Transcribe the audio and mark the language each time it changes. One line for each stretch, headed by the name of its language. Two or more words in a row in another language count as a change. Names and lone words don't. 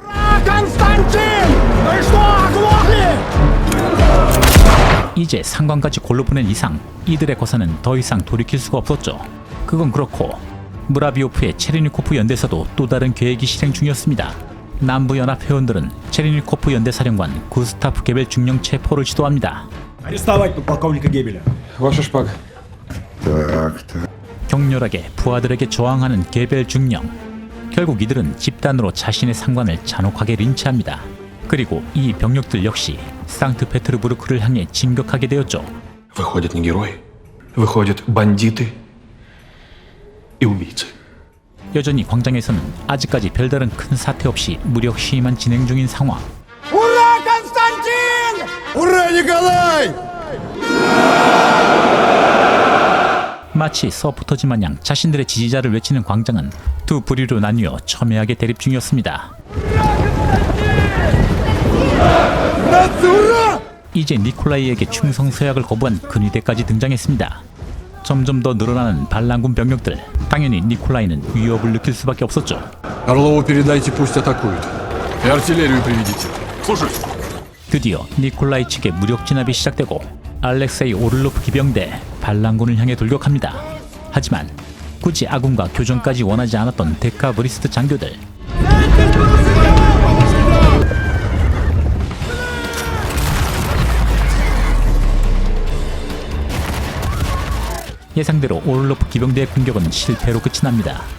Korean: 이제 상관까지 골로 보낸 이상 이들의 거사는 더 이상 돌이킬 수가 없었죠. 그건 그렇고 무라비오프의 체르니코프 연대에서도 또 다른 계획이 실행 중이었습니다. 남부연합 회원들은 체르니코프 연대 사령관 구스타프 게벨 중령 체포를 시도합니다.
Russian: Арестовать подполковника Гебеля. Ваша шпага.
Korean: 격렬하게 부하들에게 저항하는 게벨 중령. 결국 이들은 집단으로 자신의 상관을 잔혹하게 린치합니다. 그리고 이 병력들 역시 상트페테르부르크를 향해 진격하게 되었죠.
Russian: Выходят не герои. Выходят бандиты и убийцы.
Korean: 여전히 광장에서는 아직까지 별다른 큰 사태 없이 무력 시위만 진행 중인 상황.
Russian: Ура, Константин! Ура, Николай!
Korean: 마치 서포터즈 마냥 자신들의 지지자를 외치는 광장은 두 부류로 나뉘어 첨예하게 대립 중이었습니다. 이제 니콜라이에게 충성 서약을 거부한 근위대까지 등장했습니다. 점점 더 늘어나는 반란군 병력들. 당연히 니콜라이는 위협을 느낄 수밖에 없었죠.
Russian: Орлову передайте, пусть атакуют. И артиллерию приведите.
Korean: 드디어 니콜라이 측의 무력 진압이 시작되고 알렉세이 오를로프 기병대 반란군을 향해 돌격합니다. 하지만 굳이 아군과 교전까지 원하지 않았던 데카브리스트 장교들. 예상대로 오를로프 기병대의 공격은 실패로 끝이 납니다.